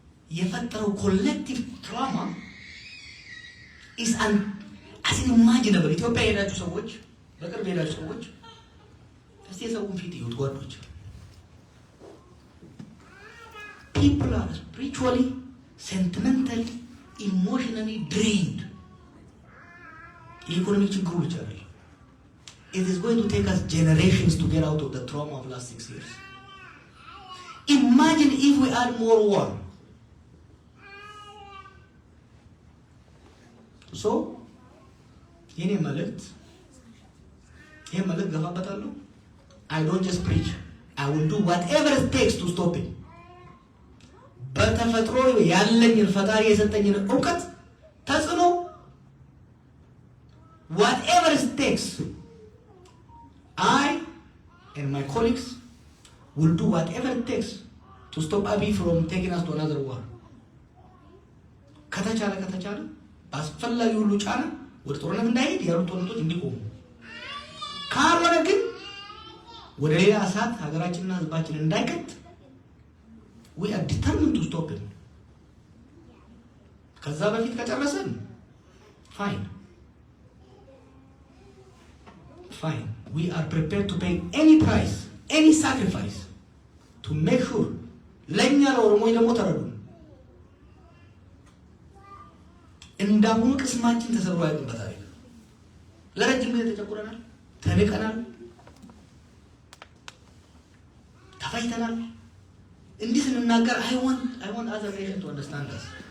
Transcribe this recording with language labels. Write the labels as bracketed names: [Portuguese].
[Amharic] የፈጠረው ኮሌክቲቭ ትራውማ [English] is unimaginable። [Amharic] ኢትዮጵያ የሄዳችሁ ሰዎች፣ በቅርብ የሄዳችሁ ሰዎች እስቲ የሰውን ፊት ይዩት ጓዶች። [English] People are spiritually, sentimentally, emotionally drained. [Amharic] የኢኮኖሚ ችግሩ ብቻ አይደለም። [English] It is going to take us generations to get out of the trauma of last 6 years. Imagine if we add more war. So, [Amharic] የኔ መልእክት ገፋበታለሁ። [English] I don't just preach. I will do whatever it takes to stop it. [Amharic] በተፈጥሮ ያለኝን ፈጣሪ የሰጠኝን ዕውቀት ተጽዕኖ [English] whatever it takes, I and my colleagues will do whatever it takes to stop Abiy from taking us to another war. [Amharic] ከተቻለ አስፈላጊ ሁሉ ጫና ወደ ጦርነት እንዳይሄድ ያሉ ጦርነቶች እንዲቆሙ፣ ካልሆነ ግን ወደ ሌላ እሳት ሀገራችንና ህዝባችንን እንዳይከት [English] we are determined to stop it. [Amharic] ከዛ በፊት ከጨረሰን [English] fine. We are prepared to pay any price, any sacrifice to make sure [Amharic] ለኛ ለኦሮሞይ ደግሞ ተረዱ እንዳሁኑ ቅስማችን ተሰብሮ አይቀርበታል። ለረጅም ጊዜ ተጨቁረናል፣ ተንቀናል፣ ተፋይተናል። እንዲህ ስንናገር [English] I want other nations to understand us.